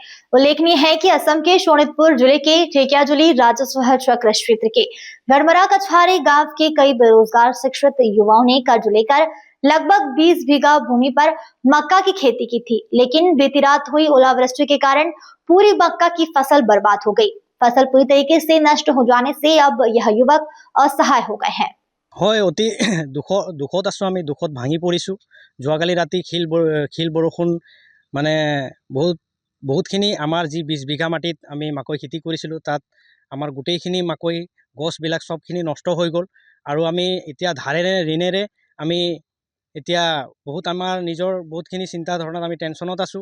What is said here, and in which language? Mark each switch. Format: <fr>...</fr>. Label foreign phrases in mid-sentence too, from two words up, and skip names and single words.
<hi>उल्लेखनीय है कि असम के शोणितपुर जिले के ढेकियाजुली राजस्व चक्र क्षेत्र के गढ़मरा कछारी गांव के कई बेरोजगार शिक्षित युवाओं ने कर्ज लेकर लगभग 20 बीघा भूमि पर मक्का की खेती की थी, लेकिन बीती रात हुई ओलावृष्टि के कारण पूरी मक्का की फसल बर्बाद हो गई। फसल पूरी तरीके से नष्ट हो जाने से अब यह युवक असहाय हो गए हैं।</hi> <as>হয় অতি দুখত আছোঁ। আমি দুখত ভাঙি পৰিছোঁ। যোৱাকালি ৰাতি শিল বৰষুণ মানে বহুতখিনি আমাৰ যি 20 বিঘা মাটিত আমি মাকৈ খেতি কৰিছিলোঁ, তাত আমাৰ গোটেইখিনি মাকৈ গছবিলাক সবখিনি নষ্ট হৈ গ'ল। আৰু আমি এতিয়া ধাৰেৰে ঋণেৰে আমি এতিয়া আমাৰ নিজৰ বহুতখিনি চিন্তা ধাৰণাত আমি টেনশ্যনত আছোঁ।</as>